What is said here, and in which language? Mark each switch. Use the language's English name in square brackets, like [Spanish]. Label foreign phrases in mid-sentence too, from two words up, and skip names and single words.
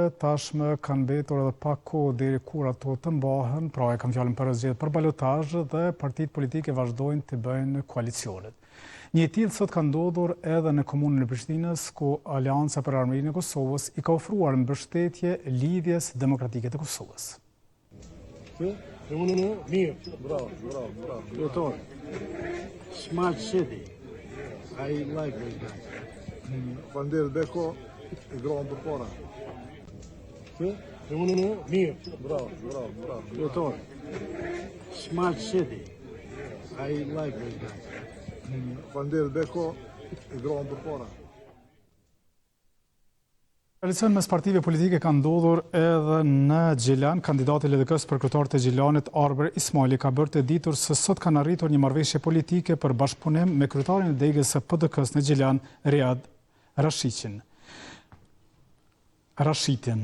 [Albanian] Tashmë kanë mbetur edhe pak kohë deri kur ato të mbahen, pra e kam fjalën për zgjedhjet për balotazh dhe partitë politike vazhdojnë të bëjnë koalicionet. Një e tillë sot ka ndodhur edhe në komunën e Prishtinës, ku Aleanca për Armërinë e Kosovës i ka ofruar mbështetje lidhjes demokratike të Kosovës. [English] Smart City. I like this guy. [Albanian] Vandel Beko e gronë për para. Mirë. Bravo. Jeton. [English] Smart City. I like this guy. [Albanian] Vandel Beko e gronë për para. Koalicion mes partive politike ka ndodhur edhe në Gjilan. Kandidati i LDK-s për kryetar të Gjilanit, Arber Ismaili, ka bërë të ditur se sot kanë arritur një marrëveshje politike për bashkëpunim me kryetarin e degës së PDK-s në Gjilan, Riad Rashitin.